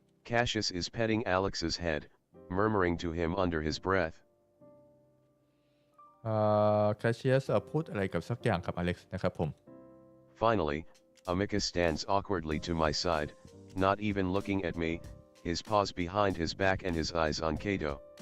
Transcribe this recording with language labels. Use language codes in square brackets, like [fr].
[en] Cassius is petting Alex's head, murmuring to him under his breath. [th] แคชเชียร์พูดอะไรกับสักอย่างกับอเล็กซ์นะครับผม [en] Finally, Amicus stands awkwardly to my side, not even looking at me, his paws behind his back and his eyes on Kato.